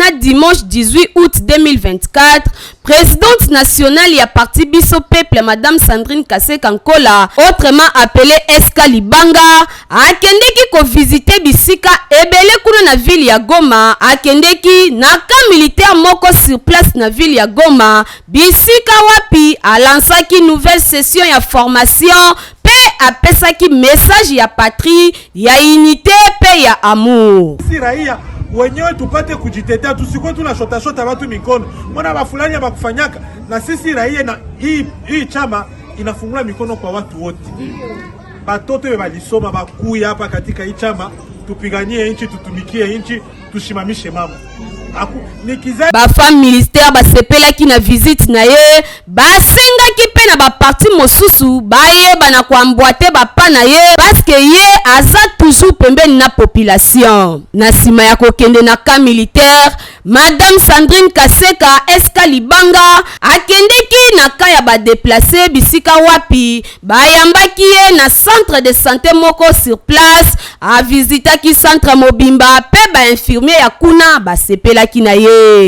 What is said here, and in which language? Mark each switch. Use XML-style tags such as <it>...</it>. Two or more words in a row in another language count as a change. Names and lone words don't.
<ln>na</ln> <fr>dimanche 18 août 2024, présidente nationale</fr> <ln>ya parti Biso Peuple Madame Sandrine Kaseka Nkola,</ln> <fr>autrement appelée</fr> <ln>Eska Libanga, akendeki ko visiter bisika ebele kuna na ville ya Goma, akendeki na ka militaire moko</ln> <fr>sur place</fr> <ln>na ville ya Goma, bisika wapi alansaki</ln> <fr>nouvelle session</fr> <ln>ya formation pe apesaki message ya patrie, ya unité pe ya amour.</ln> <sw>Si raia wenyewe tupate kujitetea, tusikuwe tunashota watu mikono. Mbona bafulani ya bakufanyaka na sisi raia, na hii chama inafungula mikono kwa watu wote. Batoto balisoma bakuya hapa katika hii chama, tupiganie nchi, tutumikie nchi, tushimamishe mambo.</sw> <ln>Ba femme ministère basepelaki na visite na ye, basengaki pe na ba parti mosusu baye bana kwambwate bapa na ye</ln> <fr>parce que</fr> <ln>ye aza toujours pembeni na population. Na sima ya kokende na ka militaire, Madame Sandrine Kaseka Eska Libanga akendeki na ka ya ba déplacer bisika wapi bayambaki ye na</ln> <fr>centre de santé</fr> <ln>moko</ln> <fr>sur place,</fr> <ln>a visitaki centre mobimba pe ba infirmier ya kuna basepelaki na ye.</ln>